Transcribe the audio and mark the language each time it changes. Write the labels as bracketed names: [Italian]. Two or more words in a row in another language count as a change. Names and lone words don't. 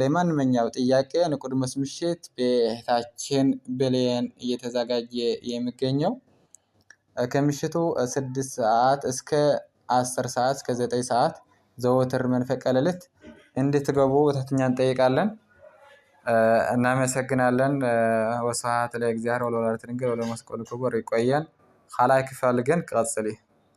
[Amharic] ማንኛው ጥያቄ ኒቆዲሞስ ምሽት በእህታችን ብሌን እየተዘጋጀ የሚገኘው ከምሽቱ 6 ሰዓት እስከ 10 ሰዓት እስከ 9 ሰዓት ዘወትር መንፈቀ ሌሊት እንድትገቡ በትህትና እንጠይቃለን እናመሰግናለን [Geez] ወስብሐት ለእግዚአብሔር ወለወላዲቱ ድንግል ወለመስቀሉ ክቡር [Amharic] ይቆየን [Tigrinya] ኻላይ ክፋል ግን ቀጽሊ